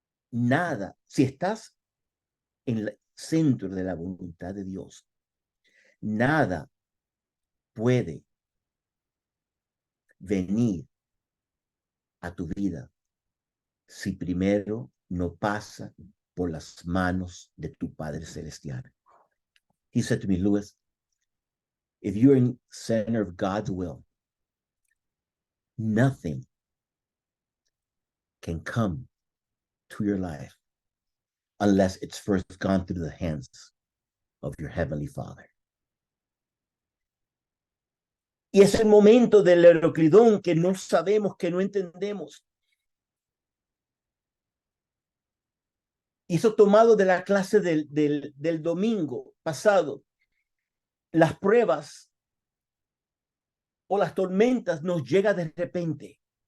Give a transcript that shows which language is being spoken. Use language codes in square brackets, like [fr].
[es] nada, si estás en el centro de la voluntad de Dios, nada puede venir a tu vida si primero no pasa por las manos de tu Padre Celestial. [en] He said to me, Louis, if you're in center of God's will, nothing can come to your life unless it's first gone through the hands of your Heavenly Father. [es] Y es el momento del Heroclidón que no sabemos, que no entendemos. Y eso tomado de la clase del domingo pasado. Las pruebas o las tormentas nos llegan de repente.